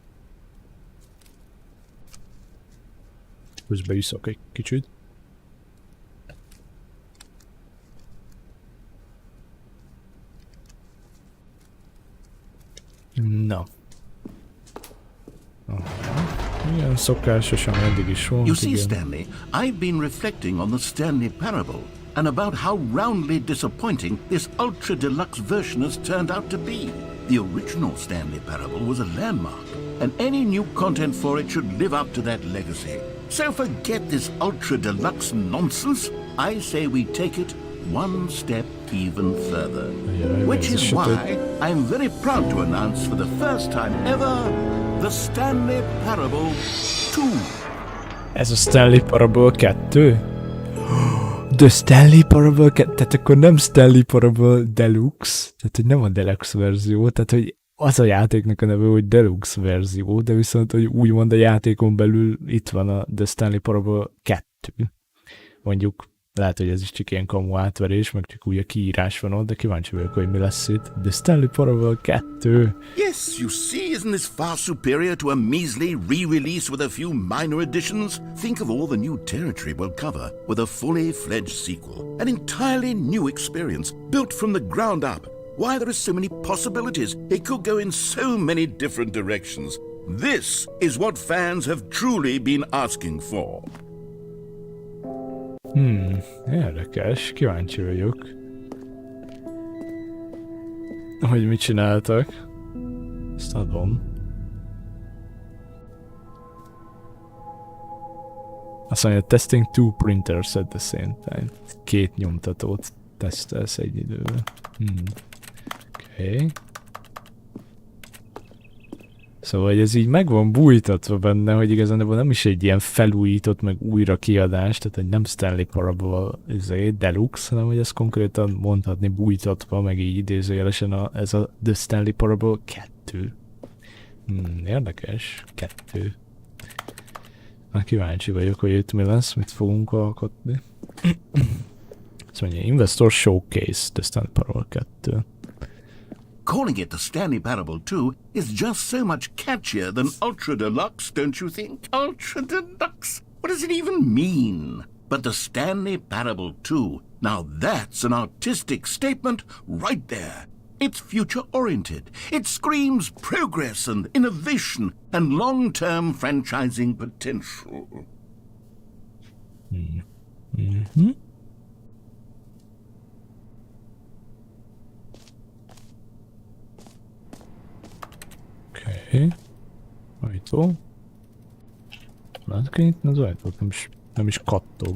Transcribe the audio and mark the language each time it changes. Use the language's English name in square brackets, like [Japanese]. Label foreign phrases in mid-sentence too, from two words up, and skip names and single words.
[Hungarian] Közben iszok egy kicsit. Na. Ilyen szokásos, ami eddig is volt. [English] You see, Stanley, I've been reflecting on the Stanley Parable and about how roundly disappointing this ultra deluxe version has turned out to be. The original Stanley Parable was a landmark, and any new content for it should live up to that legacy. So forget this ultra deluxe nonsense. I say we take it one step even further. Which is why I'm very proud to announce for the first time ever the Stanley Parable 2. [Hungarian] Ez a Stanley Parable 2? The Stanley Parable 2? Tehát akkor nem Stanley Parable Deluxe, tehát hogy nem a Deluxe verzió, tehát hogy az a játéknak a neve, hogy Deluxe verzió, de viszont, hogy úgymond a játékon belül itt van a The Stanley Parable 2. Mondjuk lehet, hogy ez is csak ilyen kamu átverés, meg csak úgy a kiírás van ott, de kíváncsi vagyok, hogy mi lesz itt. [English] The Stanley Parable 2. Yes, you see, isn't this far superior to a measly re-release with a few minor additions? Think of all the new territory we'll cover with a fully fledged sequel. An entirely new experience, built from the ground up. Why, there are so many possibilities. It could go in so many different directions. This is what fans have truly been asking for. [Hungarian] Érdekes, kíváncsi vagyok. Hogy mit csináltak. Ezt adom. Azt mondja, [English] testing 2 printers at the same time. [Hungarian] 2 nyomtatót tesztelsz egy időben. Oké. Szóval, hogy ez így meg van bújtatva benne, hogy igazából nem is egy ilyen felújított, meg újra kiadás, tehát egy nem Stanley Parable Deluxe, hanem hogy ez konkrétan mondhatni bújtatva, meg így idézőjelesen ez a The Stanley Parable 2. Érdekes. 2. Na, kíváncsi vagyok, hogy itt mi lesz, mit fogunk alkotni. Azt mondja, [English] Investor Showcase, The Stanley Parable 2. Calling it the Stanley Parable 2 is just so much catchier than Ultra Deluxe, don't you think? Ultra Deluxe? What does it even mean? But the Stanley Parable 2, now that's an artistic statement right there. It's future-oriented. It screams progress and innovation and long-term franchising potential. [Hungarian] Oké. Ajtó. Lehet kell nyitni az ajtót, nem is kattog.